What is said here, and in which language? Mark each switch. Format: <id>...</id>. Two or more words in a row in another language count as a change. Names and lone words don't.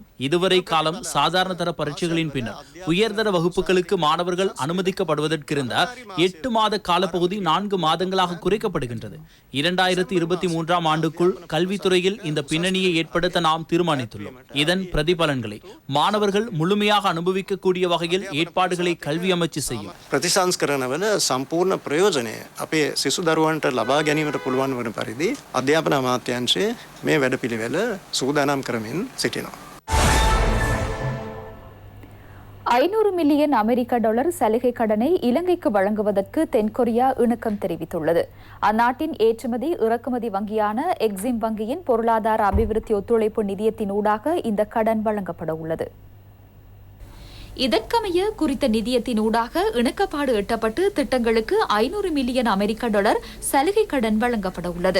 <ta>இதுவரை காலம் சாதாரண தர பரீட்சைகளின் பின்னர் உயர்தர வகுப்புகளுக்கு மாணவர்கள் அனுமதிக்கப்படுவதற்கிருந்த 8 மாத காலப்பகுதி 4 மாதங்களாக குறைக்கப்படுகின்றது. 2023ஆம் ஆண்டுக்குள் கல்வித்துறையில் இந்த பின்னணியை ஏற்படுத்த நாம் தீர்மானித்துள்ளோம். இதன் பிரதிபலன்களை மாணவர்கள் முழுமையாக அனுபவிக்கக்கூடிய வகையில் ஏற்பாடுகளை கல்வி அமைச்சு செய்யும்.</ta> <si>ප්‍රතිසංස්කරණවල සම්පූර්ණ ප්‍රයෝජනය අපේ සිසු දරුවන්ට ලබා ගැනීමට පුළුවන් වන පරිදි අධ්‍යාපන අමාත්‍යාංශය මේ වැඩපිළිවෙල සූදානම් කරමින් සිටිනවා.</si> <ta>500 மில்லியன் அமெரிக்க டாலர் சலுகை கடனை இலங்கைக்கு வழங்குவதற்கு தென்கொரியா இணக்கம் தெரிவித்துள்ளது. அந்நாட்டின் ஏற்றுமதி இறக்குமதி வங்கியான எக்ஸிம் வங்கியின் பொருளாதார அபிவிருத்தி ஒத்துழைப்பு நிதியத்தின் ஊடாக இந்த கடன் வழங்கப்பட உள்ளது. இதற்கமைய குறித்த நிதியத்தின் ஊடாக இணக்கப்பாடு எட்டப்பட்டு திட்டங்களுக்கு 500 மில்லியன் அமெரிக்க டாலர் சலுகை கடன் வழங்கப்பட உள்ளது.</ta>